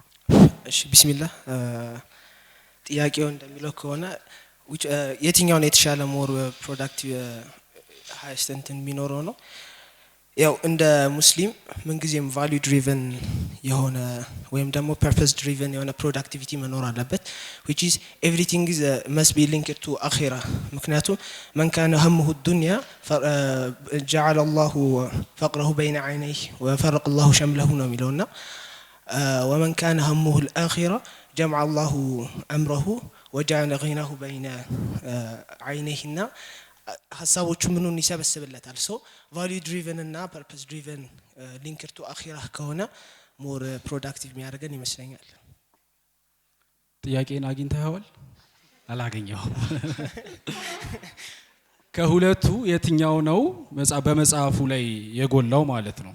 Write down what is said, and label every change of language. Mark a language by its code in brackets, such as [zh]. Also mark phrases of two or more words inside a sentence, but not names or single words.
[am] እሺ ቢስሚላህ ጥያቄው እንደሚለው ከሆነ የትኛው ነው የተሻለ [en] more productive [am] ሃይስት እንትን የሚኖረው ነው ያው እንደ ሙስሊም ምን ጊዜም ቫልዩ ድሪቨን የሆነ ወይም ደግሞ [en] purpose driven [am] የሆነ ፕሮዳክቲቪቲ መኖር አለበት [en] which is everything is must be linked to akhirah [am] ምክንያቱም [ar] من كان همه الدنيا جعل الله فقره بين عينيه [am] وفرق الله شمله ነው የሚለውና [ar] ومن كان همه الاخره جمع الله امره وجعل غناه بين عينيهና [am] ሐሳቦቹ ምኑን ይሰበስብለታል [en] so value driven [am] እና [en] purpose driven linked to akhirah [am] ከሆነ ሞር ፕሮዳክቲቭ የሚያደርገን ይመስለኛል ጥያቄን አግኝተኸዋል? አላገኘሁም። ከሁለቱ የትኛው ነው በመጽሐፉ ላይ የጎላው ማለት ነው?